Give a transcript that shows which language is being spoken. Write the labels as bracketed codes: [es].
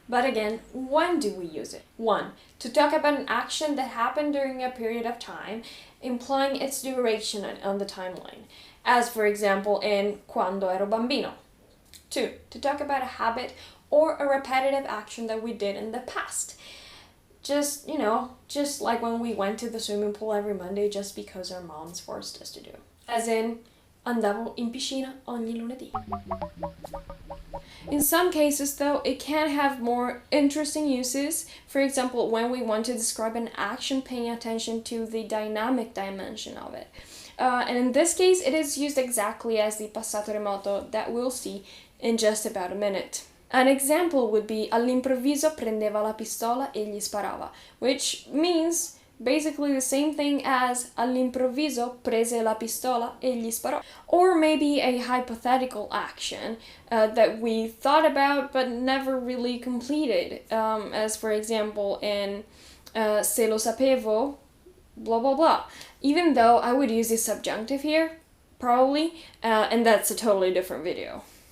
[en] But again, when do we use it? 1. To talk about an action that happened during a period of time, implying its duration on the timeline, as for example in [it] quando ero bambino. [en] 2. To talk about a habit or a repetitive action that we did in the past. Just like when we went to the swimming pool every Monday just because our moms forced us to do. [it] As in, andavo in piscina ogni lunedì. [en] In some cases, though, it can have more interesting uses. For example, when we want to describe an action paying attention to the dynamic dimension of it. And in this case, it is used exactly as the Passato Remoto that we'll see in just about a minute. An example would be [it] all'improvviso prendeva la pistola e gli sparava, [en] which means basically the same thing as [it] all'improvviso prese la pistola e gli sparò. [en] Or maybe a hypothetical action that we thought about but never really completed, as for example in [it] se lo sapevo, [en] blah blah blah. Even though I would use the subjunctive here, probably, and that's a totally different video.